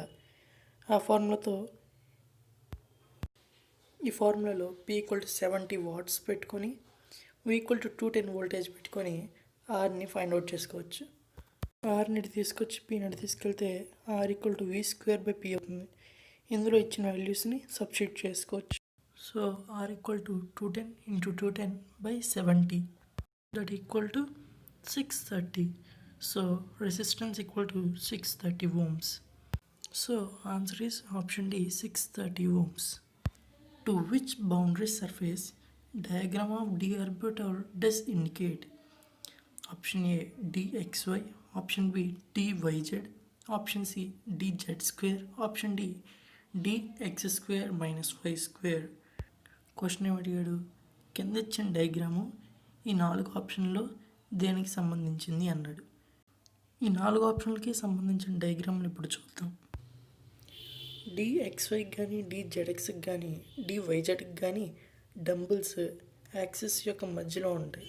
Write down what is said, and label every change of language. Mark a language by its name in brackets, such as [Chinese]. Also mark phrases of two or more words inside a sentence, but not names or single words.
[Telugu] ఆ ఫార్ములాతో ఈ ఫార్ములాలో P = 70 watts పెట్టుకొని V = 210 వోల్టేజ్ పెట్టుకొని ఆర్ని [English] find out [Telugu] చేసుకోవచ్చు. ఆర్ని తీసుకొచ్చి P తీసుకెళ్తే R = V²/P అవుతుంది. ఇందులో ఇచ్చిన వాల్యూస్ని సబ్స్టిట్యూట్ చేసుకోవచ్చు. సో R = 210 × 210/70 that = 630. [English] So resistance = 630 ohms. So answer is option D, 630 ohms. To which boundary surface diagram of d orbital does indicate? Option A dxy, option B dyz, option C dz², option D dx² - y². [Telugu] క్వశ్చన్ ఏమి అడిగాడు, కింద ఇచ్చిన డయాగ్రాము ఈ 4 ఆప్షన్లో దేనికి సంబంధించింది అన్నాడు. ఈ 4 ఆప్షన్లకి సంబంధించిన డయాగ్రామ్ని ఇప్పుడు చూద్దాం. dxy కానీ dzx కానీ dyz కానీ [English] dumbbells axis [Telugu] యొక్క మధ్యలో ఉంటాయి.